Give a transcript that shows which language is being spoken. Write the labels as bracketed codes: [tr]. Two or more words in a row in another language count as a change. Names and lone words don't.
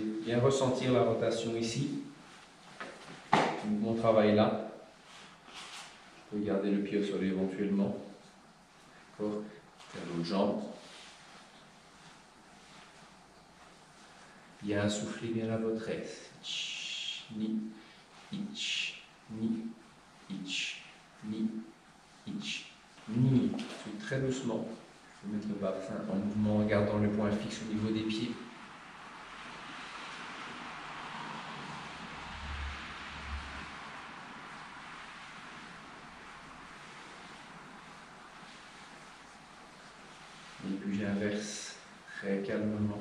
[fr] Bien ressentir la rotation ici. Mon travail là. Je peux garder le pied au sol éventuellement. D'accord. Faire l'autre jambe. Bien souffler bien la votre aise. Ni, ich, ni, ich, ni, ich, ni. Ensuite, très doucement, je vais mettre le bassin en mouvement en gardant le point fixe au niveau des pieds. Et puis j'inverse très calmement.